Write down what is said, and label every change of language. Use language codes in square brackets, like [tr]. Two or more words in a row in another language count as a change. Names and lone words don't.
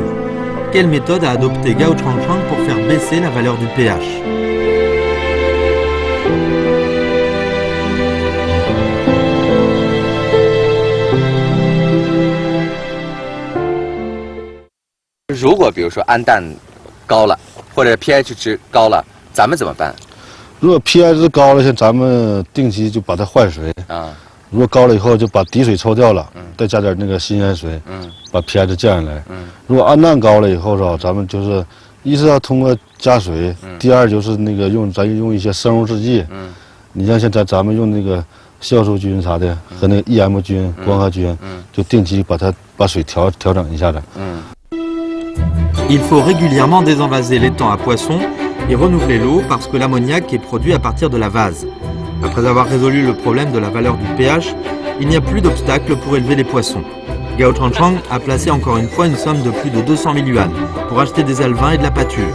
[fr] Quelle méthode a adopté Gao Changchang pour faire baisser la valeur du pH? [zh] Si 如果比如说氨氮高了，或者 pH 值高了，咱们怎么办？如果 pH 值高了，像咱们定期就把它换水啊。如果高了以后，就把底水抽掉了，再加点那个新鲜水，把 pH 降下来。如果氨氮高了以后是吧，咱们就是一是要通过加水，第二就是那个咱用一些生物制剂，你像咱们用那个酵素菌啥的和那个 EM 菌、光合菌，就定期把水调整一下子。 [fr] Il faut régulièrement désenvaser l'étang à poissons et renouveler l'eau parce que l'ammoniac est produit à partir de la vase. Après avoir résolu le problème de la valeur du pH, il n'y a plus d'obstacle pour élever les poissons. Gao Changchang a placé encore une fois une somme de plus de 200 000 yuan pour acheter des alevins et de la pâture.